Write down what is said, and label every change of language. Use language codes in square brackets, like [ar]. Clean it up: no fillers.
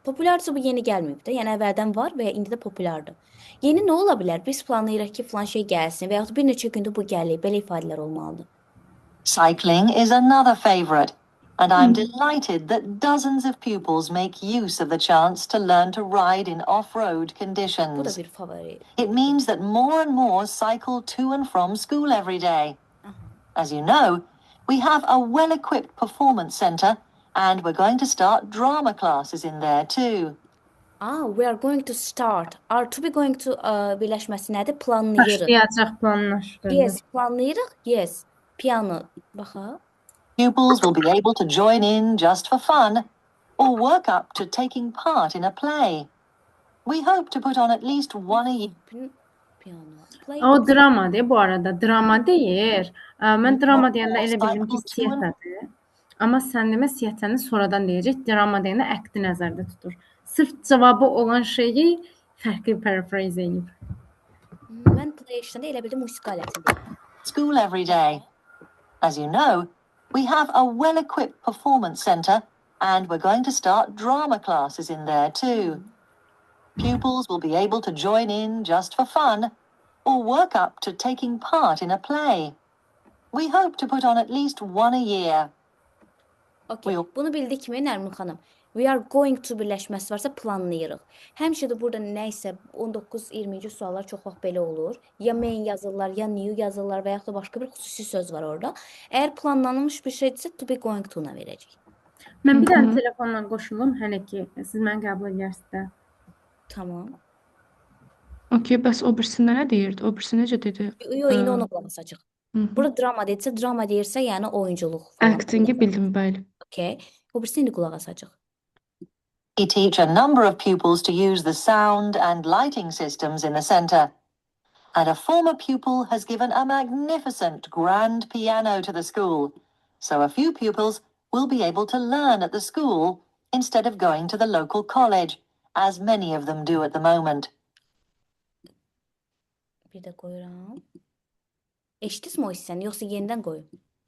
[az] Popularsa bu yeni gəlməyib də. Yəni əvvəldən var və indi də populardır. Yeni nə ola bilər? Biz planlayırıq ki, falan şey gəlsin və yaxud bir neçə gündə bu gəlir. Belə ifadələr olmalıdır. [en] Cycling is another favorite, and I'm delighted that dozens of pupils make use of the chance to learn to ride in off-road [az] Bu da [en] conditions. [az] bir favori. [en] It means that more and more cycle to and from school every day. As you know, we have a well-equipped performance center, and we're going to start drama classes in there too. We are going to start. [az] Are to be going to birləşməsi nədir? Planlayırıq. Başlayacaq planlaşdırılır. Yes, planlayırıq. Yes. Piano. Baxaq. [en] Pupils will be able to join in just for fun or work up to taking part in a play. We hope to put on at least one a year. Piano. Play [az] O yoxsa drama deyir bu arada. Drama deyir. Mən drama deyəndə elə bildim ki, [en] Cycle two and [az] siyasədir. Amma sən demə siyasəni sonradan deyəcək. Drama deyəndə akti nəzərdə tutur. Sırf cavabı olan şeyi fərqli paraphrase edib. mən play işləndə elə bildim musiqi aləti deyir. [en] school every day. As you know, we have a well-equipped performance centre and we're going to start drama classes in there too. Pupils will be able to join in just for fun or work up to taking part in a play. We hope to put on at least one a year. [az] Okay. Bunu bildik mi Nərmin xanım? We are going to birləşməsi varsa planlayırıq. Həmişə də burada nə isə 19-20-ci suallar çox vaxt belə olur. Ya main yazırlar, ya new yazırlar və yaxud da başqa bir xüsusi söz var orada. Əgər planlanmış bir şeydirsə to be going to-na verəcək. Mən bir dənə telefonla qoşulum, hələ ki, siz məni qəbul edirsiniz də. Tamam. Okey, bəs o birisində nə deyirdi? O birisi necə dedi? Yox, indi ona qulaq asacaq. Burada drama deyirsə, yəni oyunculuq falan. Actingi bildim, bəli. Okay. O birisi indi qulaq asacaq. [en] We teach a number of pupils to use the sound and lighting systems in the centre. And a former pupil has given a magnificent grand piano to the school. So a few pupils will be able to learn at the school instead of going to the local college, as many of them do at the moment. [az] Bir də qoyuram. Eşitdinizmi o hissəni, yoxsa yenidən qoyum?